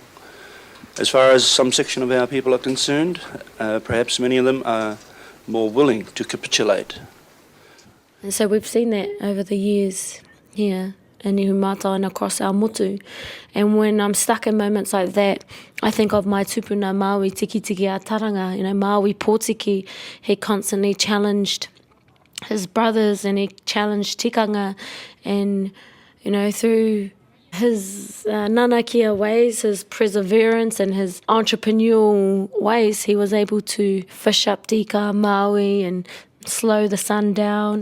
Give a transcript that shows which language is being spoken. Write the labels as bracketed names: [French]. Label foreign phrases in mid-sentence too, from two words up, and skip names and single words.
[English] As far as some section of our people are concerned, perhaps many of them are more willing to capitulate. And so we've seen that over the years here in Ihumātao and across our motu. And when I'm stuck in moments like that, I think of my tupuna Māui tiki tiki a taranga, Māui pōtiki. He constantly challenged his brothers and he challenged tikanga, and, through his Mauna Kea ways, his perseverance and his entrepreneurial ways, he was able to fish up tika Māui and slow the sun down.